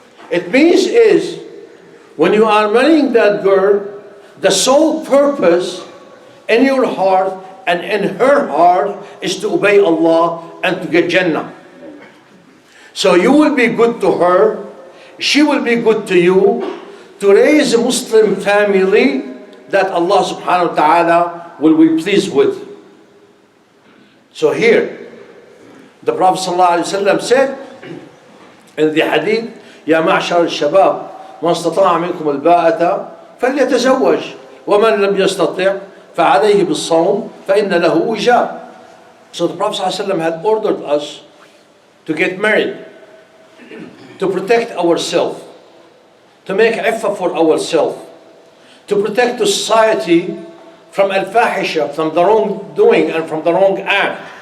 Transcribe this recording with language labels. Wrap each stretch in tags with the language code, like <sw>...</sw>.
<en>It means is, when you are marrying that girl, the sole purpose in your heart and in her heart is to obey Allah and to get Jannah. So you will be good to her, she will be good to you, to raise a Muslim family that Allah subhanahu wa ta'ala will be pleased with. So here, the Prophet sallallahu alaihi wasallam said in the hadith,</en> <ar>يا معشر الشباب من استطاع منكم الباءة فليتزوج ومن لم يستطع فعليه بالصوم فإن له وجاء.</ar> <en>So the Prophet ﷺ had ordered us to get married, to protect ourselves, to make iffah for ourselves, to protect the society from al-fahisha, from the wrongdoing and from the wrong act.</en>